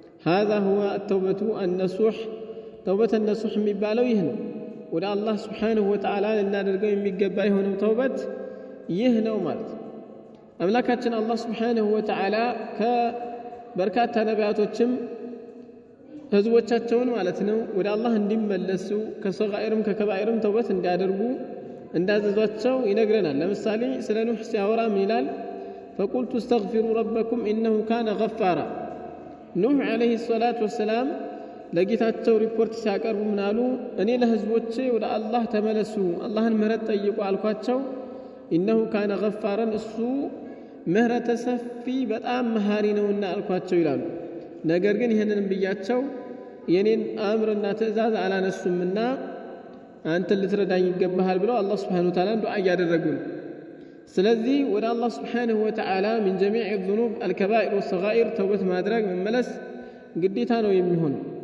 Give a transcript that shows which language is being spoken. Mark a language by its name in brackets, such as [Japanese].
[Arabic] هذا هو التوبة النصوح። [Amharic] توبة النصوح የሚባለው ይህ ነው። ወደ አላህ ሱብሓነሁ ወተዓላ ልናደርገው የሚገባ የሆነው ተውበት ይህ ነው ማለት ነው። አምላካችን አላህ ሱብሓነሁ ወተዓላ ከበርካታ ነቢያቶችም ህዝቦቻቸውን ማለት ነው ወደ አላህ እንዲመለሱ ከሰጋኢርም ከከባኢርም ተውበት እንዲያደርጉ እንዳዘዟቸው ይነግረናል። ለምሳሌ ስለ ኑህ ሲያወራ ምን ይላል? [Arabic] فقلت استغفروا ربكم إنه كان غفارا። [Amharic] ኑህ [Arabic] عليه الصلاة والسلام [Amharic] ለጌታቸው ሪፖርት ሲያቀርቡ ምን አሉ? እኔ ለህዝቦቼ ወደ አላህ ተመለሱ፣ አላህን ምህረት ጠይቁ አልኳቸው። [Arabic] إنه كان غفارا፣ [Amharic] እሱ ምህረተ ሰፊ በጣም መሃሪ ነውና አልኳቸው ይላሉ። ነገር ግን ይህንንም ብያቸው የኔን አምርና ትእዛዝ አላነሱምና አንተ ልትረዳኝ ይገባሃል ብለው አላህ Subhanahu Wa Ta'ala ዱዓ ያደረጉ ነው። ስለዚህ ወደ አላህ Subhanahu Wa Ta'ala [Arabic] من جميع الذنوب الكبائر والصغائر [Amharic] ተውበት ማድረግ መመለስ ግዴታ ነው የሚሆነው።